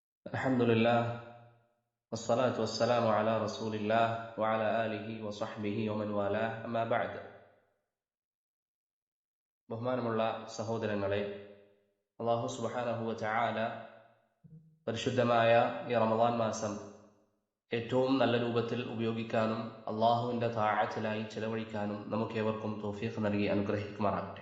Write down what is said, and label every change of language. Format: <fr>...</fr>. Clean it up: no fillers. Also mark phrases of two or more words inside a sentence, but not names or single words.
<ar>الحمد لله والصلاة والسلام على رسول الله وعلى آله وصحبه ومن والاه أما بعد.</ar> <ml>ബഹുമാനമുള്ള സഹോദരങ്ങളെ,</ml> <ar>الله سبحانه وتعالى</ar> <ml>പരിശുദ്ധമായ ഈ റമദാൻ മാസം ഏറ്റവും നല്ല രൂപത്തിൽ ഉപയോഗിക്കാനും അള്ളാഹുവിന്റെ താഅത്തിലായി ചെലവഴിക്കാനും നമുക്കേവർക്കും തൗഫീഖ് നൽകി അനുഗ്രഹിക്കുമാറാകട്ടെ.</ml>